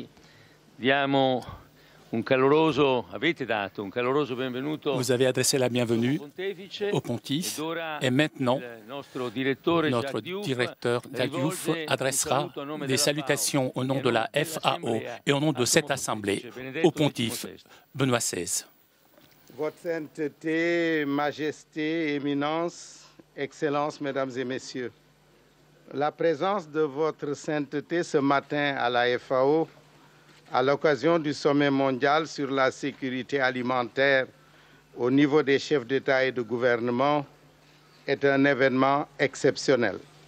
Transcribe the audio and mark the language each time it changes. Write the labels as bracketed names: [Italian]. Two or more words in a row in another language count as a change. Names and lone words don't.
[Italian] Diamo un caloroso, avete dato un caloroso benvenuto. [French] Vous avez adressé la bienvenue au pontife et maintenant notre directeur Jacques Diouf adressera des salutations au nom de la FAO et au nom de cette assemblée au pontife Benoît XVI. Votre sainteté, majesté, éminence, excellences, mesdames et messieurs, la présence de votre sainteté ce matin à la FAO, à l'occasion du sommet mondial sur la sécurité alimentaire au niveau des chefs d'État et de gouvernement, est un événement exceptionnel.